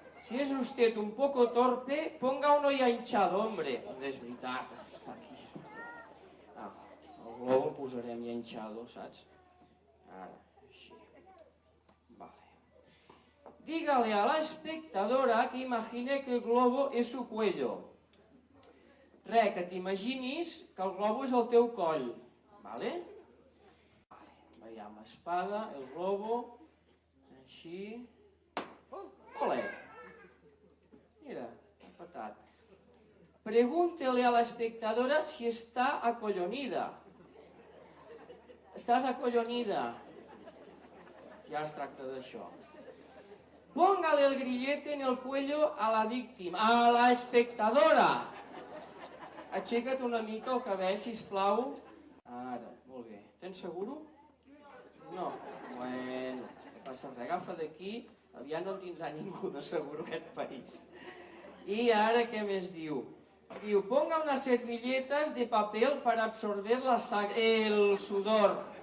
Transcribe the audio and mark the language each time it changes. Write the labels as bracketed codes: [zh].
[es] Si es usted un poco torpe, ponga uno ya hinchado, hombre. [ca] No és veritat, està aquí. El globo el posarem ja hinchado, saps? Ara, així. [es] Vale. Dígale a la espectadora que imagine que el globo es su cuello. [ca] Que t'imaginis que el globo és el teu coll. Vale? Veiem l'espada, el globo, així. Olé! Mira, patat. [es] Pregúntele a la espectadora si está acollonida. [ca] Estàs acollonida? Ja es tracta d'això. [es] Póngale el grillete en el cuello a la víctima, a la espectadora. [ca] Aixeca't una mica el cabell, sisplau. Ara, molt bé. Tens seguro? No. Bueno, no passa res. Agafa d'aquí. Aviat no en tindrà ningú de seguro aquest país. I ara què més diu? [es] Diu, ponga unas servilletas de papel para absorber el sudor.